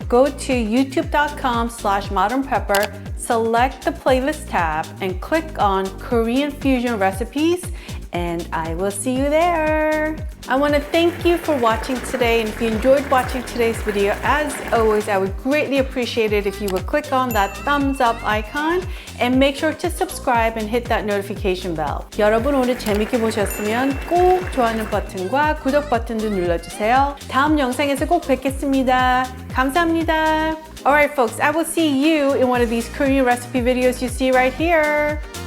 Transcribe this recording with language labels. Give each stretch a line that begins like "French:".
English: Go to youtube.com/modernpepper, select the playlist tab, and click on Korean fusion recipes, and I will see you there. I want to thank you for watching today, and if you enjoyed watching today's video, as always, I would greatly appreciate it if you would click on that thumbs up icon and make sure to subscribe and hit that notification bell.
Korean: 여러분 오늘 재밌게 보셨으면 꼭 좋아하는 버튼과 구독 버튼도 눌러주세요. 다음 영상에서 꼭 뵙겠습니다. 감사합니다.
English: Alright folks, I will see you in one of these Korean recipe videos you see right here.